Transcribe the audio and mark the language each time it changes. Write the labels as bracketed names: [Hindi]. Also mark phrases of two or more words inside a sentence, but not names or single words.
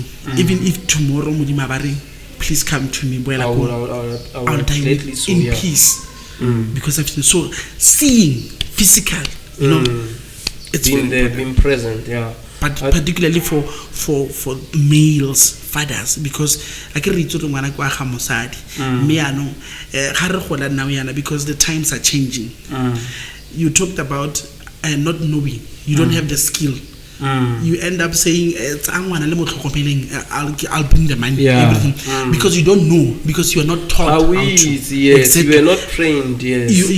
[English] Even if tomorrow, please come to me. I'll die in peace. Because I've seen. So, seeing physical, it's being present, but particularly for males, fathers, because I can read to [Tswana] ngwana kwa ga mosadi me ano ga re gola [English] now yana, because the times are changing. You talked about not knowing, you don't have the skill. You end up saying I'll bring the money, everything, because you don't know, because you are not taught how to. Yes, exactly. You are not trained. Yes, you